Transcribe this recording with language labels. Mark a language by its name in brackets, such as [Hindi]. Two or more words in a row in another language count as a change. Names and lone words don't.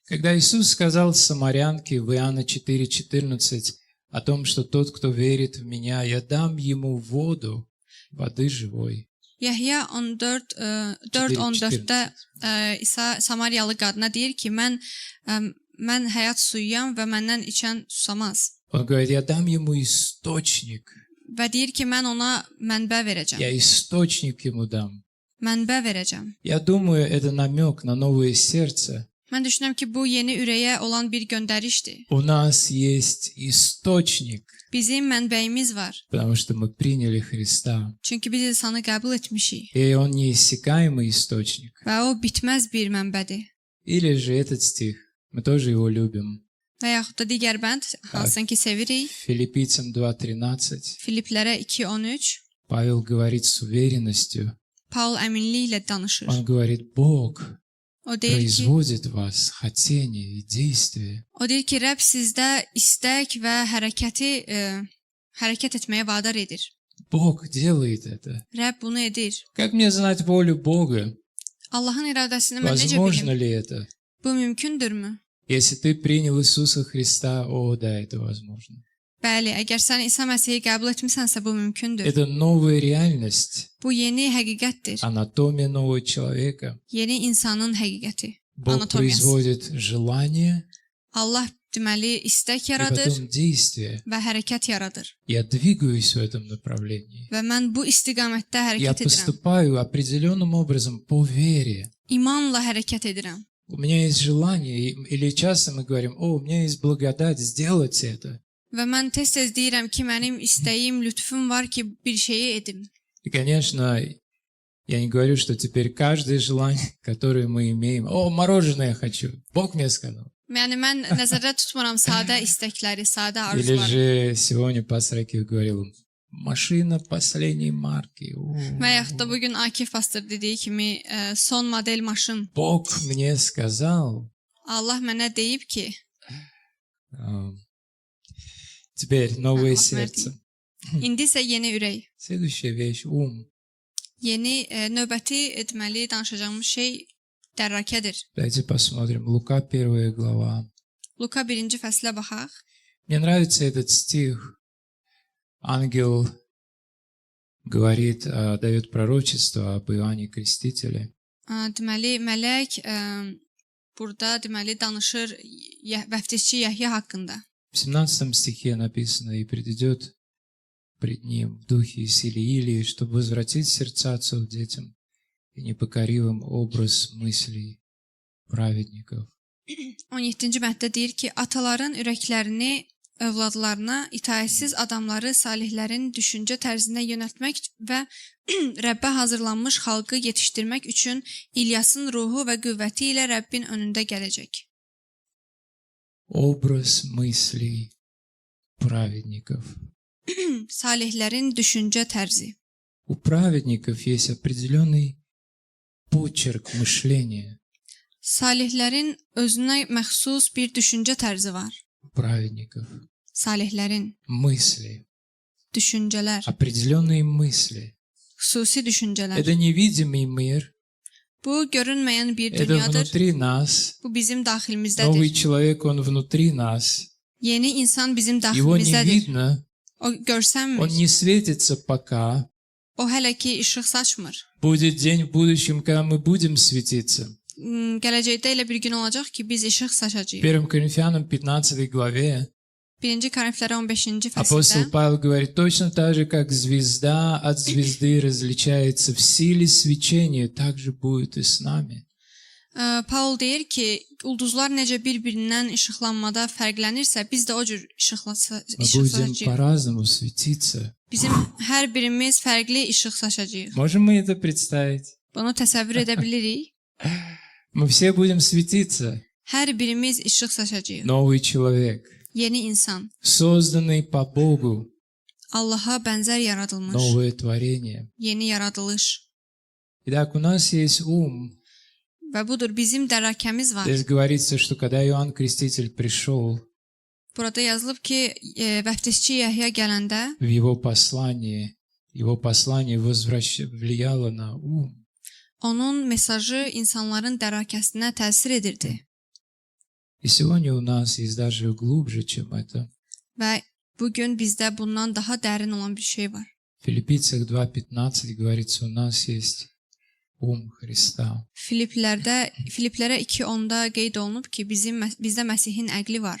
[Russian] Когда Иисус сказал самарянке в Иоанна 4:14 о том, что тот, кто верит в Меня, я дам ему воду, воды живой. [Azerbaijani] Yəhya 4:14-də İsa Samariyalı qadına deyir ki, mən həyat suyuyam və məndən içən susamaz. [Russian] Он говорит, я дам ему источник. [Azerbaijani] Və deyir ki, mən ona mənbə verəcəm. [Russian] Я источник ему дам. [Azerbaijani] Mənbə verəcəm. [Russian] Я думаю, это намек на новое сердце. [Azerbaijani] Mən düşünürəm ki, bu yeni ürəyə olan bir göndərişdir. [Russian] У нас есть источник, [Azerbaijani] Bizim mənbəyimiz var. [Russian] потому что мы приняли Христа. [Azerbaijani] Çünki biz İsa'nı qəbul etmişik. [Russian] И он неиссякаемый источник. [Azerbaijani] Və o bitməz bir mənbədir. [Russian] Или же этот стих, мы тоже его любим. [Azerbaijani] Və yaxud da digər bənd, hansını ki sevirik. [Russian] Филиппийцам 2:13. [Azerbaijani] Filiplərə 2:13. [Russian] Павел говорит с уверенностью. [Azerbaijani] Paul əminliklə danışır. [Russian] Он говорит, Бог [Azerbaijani] O deyir ki, [Russian] производит в вас хотение и действие. [Azerbaijani] o deyir ki, Rəbb sizdə istək və hərəkət etməyə vadar edir. [Russian] Бог делает это. [Azerbaijani] Rəbb bunu edir. [Russian] Как мне знать волю Бога? [Azerbaijani] Allahın iradəsini mən necə [Russian] Возможно [Azerbaijani] bilim? [Russian] ли это? [Azerbaijani] Bu mümkündürmü? [Russian] Если ты принял Иисуса Христа, о, да, это возможно. [Azerbaijani] Bəli, əgər sən İsa Məsihi qəbul etmisənsə bu mümkündür. [Russian] Это новая реальность, [Azerbaijani] Bu yeni həqiqətdir. [Russian] анатомия нового человека. [Azerbaijani] Yeni insanın həqiqəti. [Russian] Бог [Azerbaijani] Anatomiyası. [Russian] производит желание [Azerbaijani] Allah deməli istək [Russian] и [Azerbaijani] yaradır [Russian] потом действие. [Azerbaijani] və hərəkət yaradır. [Russian] Я двигаюсь в этом направлении. [Azerbaijani] Və mən bu istiqamətdə [Russian] Я [Azerbaijani] hərəkət edirəm. [Russian] поступаю определенным образом по вере. [Azerbaijani] İmanla hərəkət edirəm. [Russian] У меня есть желание, или часто мы говорим, о, у меня есть благодать сделать это. [Azerbaijani] Və mən tez-tez deyirəm ki, mənim istəyim, lütfüm var ki, bir şeyi edim. [Russian] И, конечно, я не говорю, что теперь каждое желание, которое мы имеем, о, мороженое хочу, Бог мне сказал. [Azerbaijani] Yəni mən nəzərdə tutmuram sadə istəkləri, sadə [Russian] Или [Azerbaijani] arzuları. [Russian] же сегодня пастор Акив говорил, машина последней марки. [Azerbaijani] Və yaxud da bugün Akif pastor dediyi kimi son model maşın. [Russian] Бог мне сказал. [Azerbaijani] Allah mənə deyib ki, [Russian] Теперь новое [Azerbaijani] Allah mənə [Russian] сердце. [Azerbaijani] deyib. İndi isə yeni ürək. [Russian] Следующая вещь, ум. [Azerbaijani] Yeni növbəti etməli danışacağımız şey dərrakədir. [Russian] Давайте посмотрим. Лука 1 глава. [Azerbaijani] Luka 1-ci fəslə baxaq. [Russian] Мне нравится этот стих. Ангел говорит, дает пророчество об Иоанне Крестителе. [Azerbaijani] Deməli mələk burada deməli danışır vəftizçi Yəhya haqqında. [Russian] В 17 стихе написано, «И придет пред ним в духе и силе Илии, чтобы возвратить сердца отцов детям и непокоривым образ мыслей праведников». [Azerbaijani] 17-ci bənddə deyir ki, ataların ürəklərini övladlarına, itaətsiz adamları salihlərin düşüncə tərzinə yönəltmək və Rəbbə hazırlanmış xalqı yetişdirmək üçün İlyasın ruhu və qüvvəti ilə Rəbbin önündə gələcək. [Russian] Образ мыслей праведников. [Azerbaijani] Salihlərin düşüncə tərzi. [Russian] У праведников есть определенный почерк мышления. [Azerbaijani] Salihlərin özünə məxsus bir düşüncə tərzi var. [Russian] У праведников [Azerbaijani] Salihlərin [Russian] мысли, [Azerbaijani] düşüncələr, [Russian] определенные мысли. [Azerbaijani] xüsusi düşüncələr. [Russian] Это невидимый мир, [Azerbaijani] Bu görünməyən bir [Russian] это [Azerbaijani] dünyadır. [Russian] внутри нас. [Azerbaijani] Bu bizim daxilimizdədir. [Russian] Новый человек, он внутри нас. [Azerbaijani] Yeni insan bizim [Russian] Его не [Azerbaijani] daxilimizdədir. [Russian] видно, [Azerbaijani] O görsənmir. [Russian] он не светится пока. [Azerbaijani] O hələ ki işıq saçmır. [Russian] Будет день в будущем, когда мы будем светиться. [Azerbaijani] Gələcəkdə elə bir gün olacaq ki, biz işıq [Russian] В [Azerbaijani] saçacağıq. [Russian] 1 Коринфянам 15 главе [Azerbaijani] 1-ci Korinflərə 15-ci [Russian] апостол [Azerbaijani] fəsildə [Russian] Павел говорит, точно так же, как звезда от звезды различается в силе свечения, так же будет и с нами. [Azerbaijani] Paul deyir ki, ulduzlar necə bir-birindən işıqlanmada fərqlənirsə, biz də o cür işıq [Russian] Мы будем [Azerbaijani] saçacağıq. [Russian] по-разному светиться. [Azerbaijani] Bizim hər birimiz fərqli işıq saçacağıq. [Russian] Можем мы это представить? [Azerbaijani] Bunu təsəvvür edə bilirik. [Russian] Мы все будем светиться. [Azerbaijani] Hər birimiz işıq saçacağıq. [Russian] Новый человек, [Azerbaijani] Yeni insan, [Russian] созданный по Богу, [Azerbaijani] Allaha bənzər yaradılmış, [Russian] новое творение. [Azerbaijani] yeni yaradılış. [Russian] Итак, у нас есть ум. [Azerbaijani] Və budur, bizim dərrakəmiz var. [Russian] Здесь говорится, что когда Иоанн Креститель пришел, [Azerbaijani] Burada yazılıb ki, vəftizçi Yəhya gələndə [Russian] в его послание влияло на ум. [Azerbaijani] onun mesajı insanların dərrakəsinə təsir edirdi. [Russian] И сегодня у нас есть даже глубже, чем это. [Azerbaijani] Və bugün bizdə bundan daha dərin olan bir şey var. [Russian] В Филиппийцах 2:15 говорится, у нас есть ум Христа. [Azerbaijani] Filiplərə 2:10-da qeyd olunub ki, bizdə Məsihin əqli var.